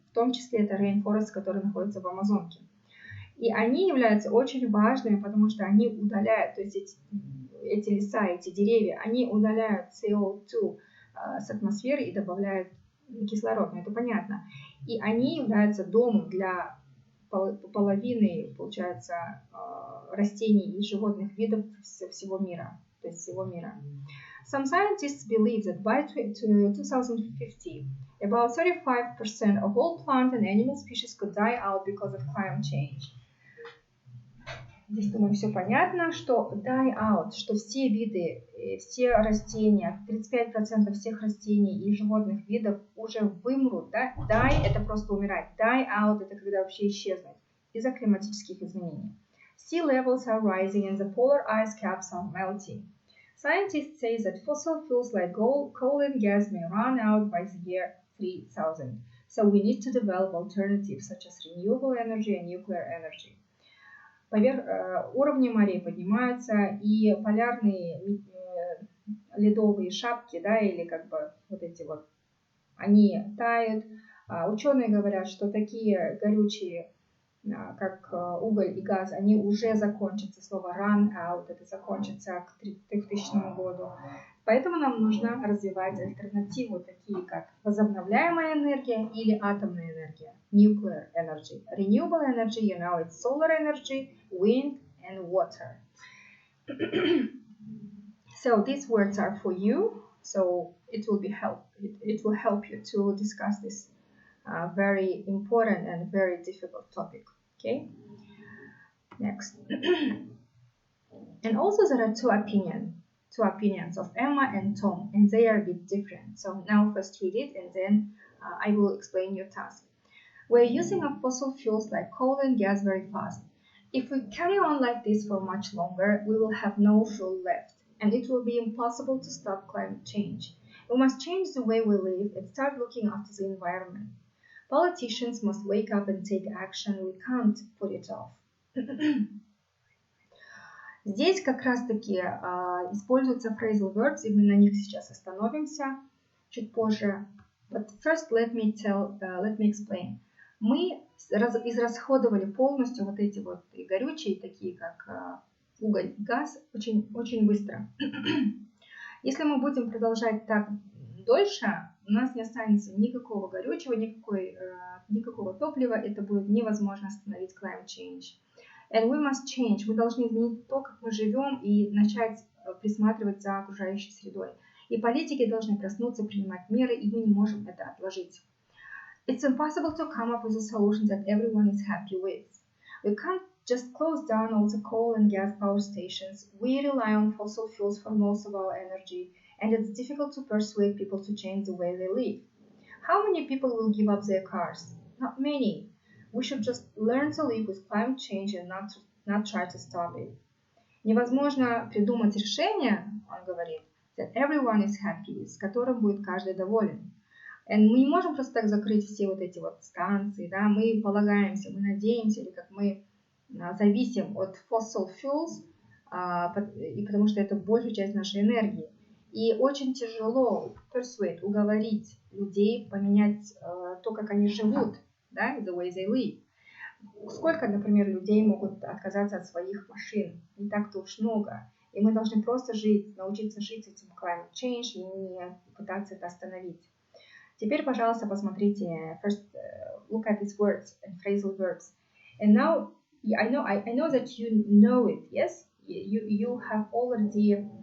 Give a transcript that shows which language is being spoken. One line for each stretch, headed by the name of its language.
Russian: В том числе это rainforest, который находится в Амазонке. И они являются очень важными, потому что они удаляют, то есть эти леса, эти деревья, они удаляют CO2 с атмосферы и добавляют кислород, но это понятно. И они являются домом для половины, получается, растений и животных видов всего мира, то есть всего мира.
English: Some scientists believe that by 2050, about 35% of all plant and animal species could die out because of climate change.
Russian: Здесь, думаю, все понятно, что die out, что все виды, все растения, 35% всех растений и животных видов уже вымрут, да? Die – это просто умирать. Die out – это когда вообще исчезнуть из-за климатических изменений.
English: Sea levels are rising and the polar ice caps are melting. Scientists say that fossil fuels like coal and gas may run out by the year 3000. So we need to develop alternatives such as renewable energy and nuclear energy.
Russian: Уровни морей поднимаются, и полярные ледовые шапки, да, или вот эти вот, они тают. Ученые говорят, что такие горючие, как уголь и газ, они уже закончатся. Слово run out, это закончится к 3000 году. Поэтому нам нужно развивать альтернативу, такие как возобновляемая энергия или атомная энергия, nuclear energy.
English: Renewable energy, you know, it's solar energy, wind and water. So these words are for you. So it will help you to discuss this very important and very difficult topic. Okay. Next. And also there are two opinions of Emma and Tom, and they are a bit different. So now first read it, and then I will explain your task. We're using up fossil fuels like coal and gas very fast. If we carry on like this for much longer, we will have no fuel left, and it will be impossible to stop climate change. We must change the way we live and start looking after the environment. Politicians must wake up and take action. We can't put it off.
Russian: Здесь как раз-таки используются phrasal verbs, и мы на них сейчас остановимся чуть позже.
English: But first let me explain.
Russian: Мы израсходовали полностью вот эти вот горючие, такие как уголь и газ, очень, очень быстро. Если мы будем продолжать так дольше, у нас не останется никакого горючего, никакого топлива, это будет невозможно остановить climate change.
English: And we must change.
Russian: Мы должны изменить то, как мы живем, и начать присматривать за окружающей средой. И политики должны проснуться, принимать меры, и мы не можем это отложить.
English: It's impossible to come up with a solution that everyone is happy with. We can't just close down all the coal and gas power stations. We rely on fossil fuels for most of our energy, and it's difficult to persuade people to change the way they live. How many people will give up their cars? Not many. We should just learn to live with climate change and not try to stop it.
Russian: Невозможно придумать решение, он говорит, that everyone is happy, с которым будет каждый доволен. And мы не можем просто так закрыть все вот эти вот станции, да, мы полагаемся, мы надеемся, или как мы зависим от fossil fuels, и потому что это большая часть нашей энергии. И очень тяжело уговорить людей поменять то, как они живут, да, the way they live. Сколько, например, людей могут отказаться от своих машин? Не так-то уж много. И мы должны просто научиться жить с этим climate change и не пытаться это остановить. Теперь, пожалуйста, посмотрите.
English: First, look at these words and phrasal verbs. And now, I know that you know it. Yes, you have already